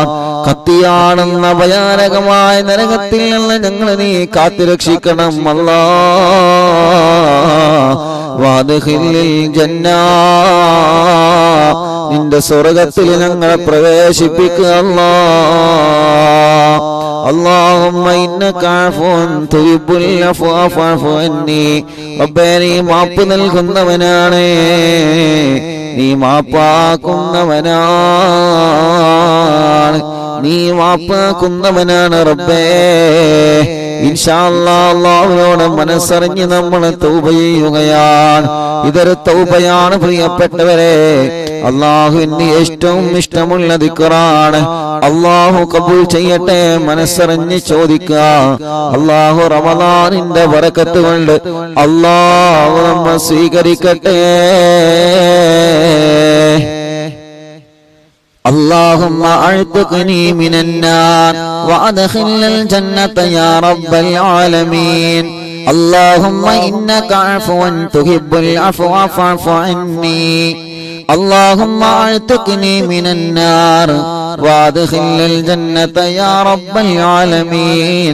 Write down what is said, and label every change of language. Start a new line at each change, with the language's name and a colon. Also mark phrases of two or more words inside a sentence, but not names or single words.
Malayalam: കത്തിയാണെന്ന ഭയാനകമായ നരകത്തിൽ നിന്ന് ഞങ്ങളെ നീ കാത്തുരക്ഷിക്കണം അല്ലാഹ്.
Arabic: وأدخل الجنة,
Malayalam: നിന്റെ സ്വർഗ്ഗത്തിൽ ഞങ്ങളെ പ്രവേശിപ്പിക്കുക അല്ലാഹ്.
Arabic: اللهم إنك عفو تحب العفو فاعف عني.
Malayalam: റബ്ബേ നീ മാപ്പ് നൽകുന്നവനാണ്, നീ മാപ്പാക്കുന്നവനാണ്, നീ മാപ്പാക്കുന്നവനാണ് റബ്ബേ.
Arabic: إن شاء الله
Malayalam: അല്ലാഹുവോട് മനസ്സറിഞ്ഞ് നമ്മൾ തൗബ ചെയ്യുകയാണ്. ഇതൊരു തൗബയാണ് പ്രിയപ്പെട്ടവരെ. അല്ലാഹുവിന് ഏറ്റവും ഇഷ്ടമുള്ള ദിക്റാണ്. അല്ലാഹു കബൂൽ ചെയ്യട്ടെ. മനസ്സറിഞ്ഞ് ചോദിക്കുക. അല്ലാഹു റമളാനിന്റെ ബറക്കത്ത് കൊണ്ട് അല്ലാഹു നമ്മെ സ്വീകരിക്കട്ടെ.
Arabic: اللهم اعتقني من النار وادخلني الجنة يا رب العالمين. اللهم إنك عفو تحب العفو فاعف عني. اللهم اعتقني من النار وادخلني الجنة يا رب العالمين.